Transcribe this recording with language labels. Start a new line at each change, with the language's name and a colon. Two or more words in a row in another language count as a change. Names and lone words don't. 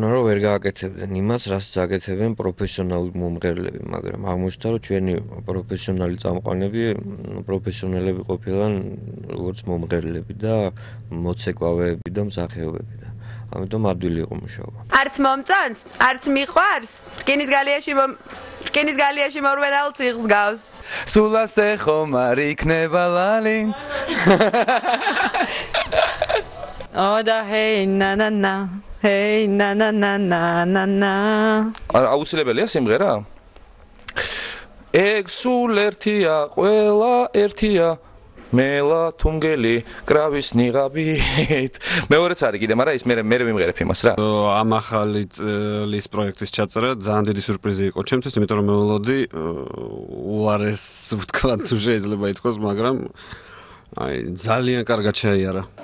Georgian: რომ ვერ გააკეთებდნენ იმას, რასაც აკეთებენ პროფესიონალური მომღერლები, მაგრამ აღმოჩნდა რომ ჩვენი პროფესიონალი წამყვანები პროფესიონალები ყოფილან როგორც მომღერლები და მოცეკვავეები და მსახიობები და ამიტომ ადვილი იყო მუშაობა. არც მომწონს, არც მიყვარს. რკინის გალიაში მორვენალ ციხს გავს. სულ ასე ხომ არ იქნება ლალი. Oda hey na na na hey na na na na na na აუცილებელია სიმღერა? ეგ სულ ერთია, ყველა ერთია. მელა თუმგელი კრავის ნიღაბით. მეორეც არის კიდე, მაგრამ ის მე ვიმღერებ იმას რა. ამ ახალი წლის პროექტის ჩაწერა ძალიან დიდი სიურპრიზი იყო ჩემთვის, იმიტომ რომ მე ველოდი უარეს ვთქვა თუ შეიძლება ითქვას, მაგრამ აი ძალიან კარგად შეაიარა.